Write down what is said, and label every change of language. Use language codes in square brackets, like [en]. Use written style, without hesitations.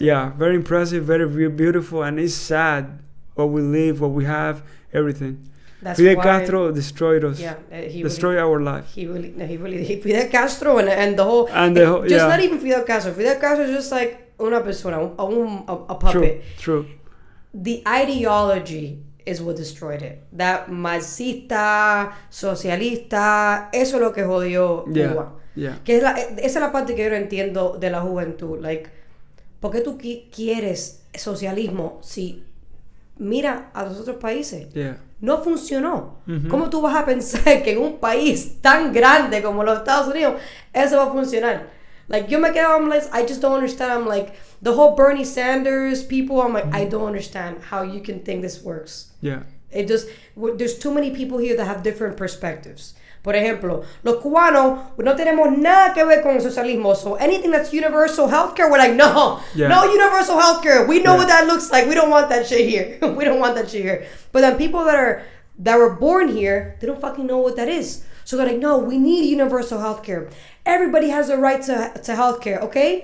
[en] yeah, very impressive, very beautiful, and it's sad what we live, what we have, everything. That's Fidel why- Castro destroyed us. Yeah, he destroyed our life. He really Fidel Castro and the whole just yeah. not even Fidel Castro. Fidel Castro is just like una persona, a puppet. True. The ideology is what destroyed it. [es] That marxista, socialista, eso es lo que jodió Cuba. [en] Yeah. [es] Que esa es la parte que yo no entiendo de la juventud. Like, ¿por qué tú quieres socialismo si mira a los otros países? [en] Yeah. [es] No funcionó. ¿Cómo tú vas a pensar que en un país tan grande como los Estados Unidos eso va a funcionar? [en] Like, yo me quedo, I'm like, I just don't understand. I'm like, the whole Bernie Sanders people, I'm like, I don't understand how you can think this works. Yeah. It just, there's too many people here that have different perspectives. [es] Por ejemplo, los cubanos no tenemos nada que ver con el socialismo. [en] So anything that's universal healthcare, we're like, no, no universal healthcare. We know what that looks like. We don't want that shit here. We don't want that shit here. But then people that were born here, they don't fucking know what that is. So they're like, no, we need universal healthcare. Everybody has a right to healthcare, okay?